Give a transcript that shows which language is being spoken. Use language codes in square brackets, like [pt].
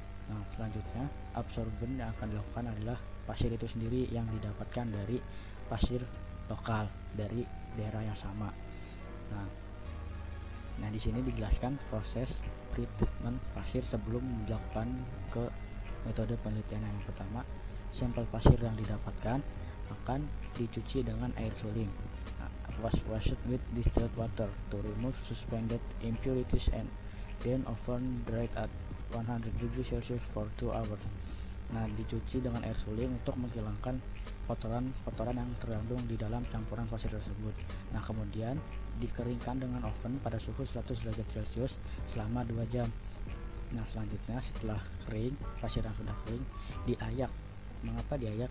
[id] Nah, selanjutnya absorben yang akan dilakukan adalah pasir itu sendiri yang didapatkan dari pasir lokal dari daerah yang sama. Nah, di sini dijelaskan proses pre-treatment pasir sebelum dilakukan ke metode penelitian. Yang pertama, sampel pasir yang didapatkan akan dicuci dengan air suling. [en] Washed with distilled water to remove suspended impurities and then oven dried at 100 degrees Celsius for 2 hours. [id] Nah, dicuci dengan air suling untuk menghilangkan kotoran yang terkandung di dalam campuran pasir tersebut. Nah, kemudian dikeringkan dengan oven pada suhu 100 derajat Celcius selama 2 jam. Nah, selanjutnya setelah kering, pasir yang sudah kering diayak. Mengapa diayak?